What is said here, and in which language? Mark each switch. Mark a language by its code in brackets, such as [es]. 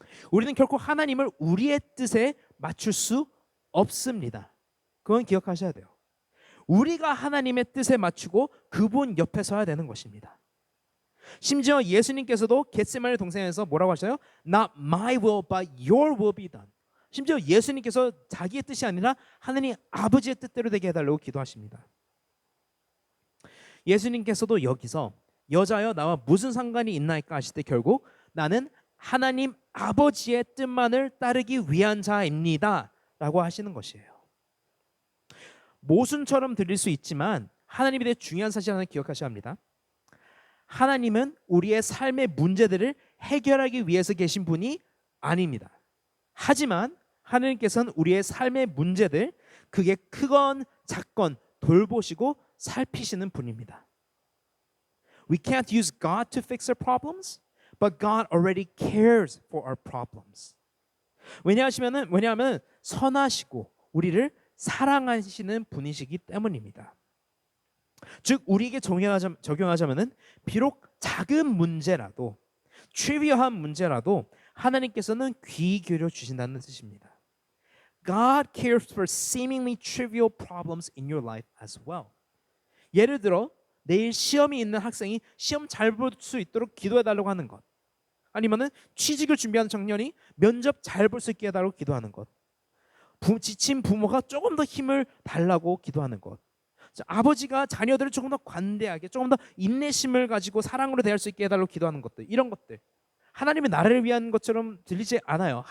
[ko] 우리는 결코 하나님을 우리의 뜻에 맞출 수 없습니다. 그건 기억하셔야 돼요. 우리가 하나님의 뜻에 맞추고 그분 옆에 서야 되는 것입니다. 심지어 예수님께서도 겟세마네 동산에서 뭐라고 하셔요? [en] Not my will, but your will be done. [ko] 심지어 예수님께서 자기의 뜻이 아니라 하나님 아버지의 뜻대로 되게 해달라고 기도하십니다. 예수님께서도 여기서 여자여 나와 무슨 상관이 있나이까 하실 때 결국 나는 하나님 아버지의 뜻만을 따르기 위한 자입니다 라고 하시는 것이에요. 모순처럼 들릴 수 있지만 하나님에 대해 중요한 사실 하나 기억하셔야 합니다. 하나님은 우리의 삶의 문제들을 해결하기 위해서 계신 분이 아닙니다. 하지만 하나님께서는 우리의 삶의 문제들, 그게 크건 작건 돌보시고 살피시는 분입니다. [en] We can't use God to fix our problems, but God already cares for our problems. [ko] 왜냐하면 선하시고 우리를 사랑하시는 분이시기 때문입니다. 즉 우리에게 적용하자면은 비록 작은 문제라도 트리비얼한 문제라도 하나님께서는 귀 기울여 주신다는 뜻입니다. [en] God cares for seemingly trivial problems in your life as well. [ko] 예를 들어 내일 시험이 있는 학생이 시험 잘 볼 수 있도록 기도해 달라고 하는 것, 아니면은 취직을 준비하는 청년이 면접 잘 볼 수 있게 해달라고 기도하는 것, 지친 부모가 조금 더 힘을 달라고 기도하는 것, 아버지가 자녀들을 조금 더 관대하게 조금 더 인내심을 가지고 사랑으로 대할 수 있게 해달라고 기도하는 것들, 이런 것들 하나님의 나라를 위한 것처럼 들리지 않아요.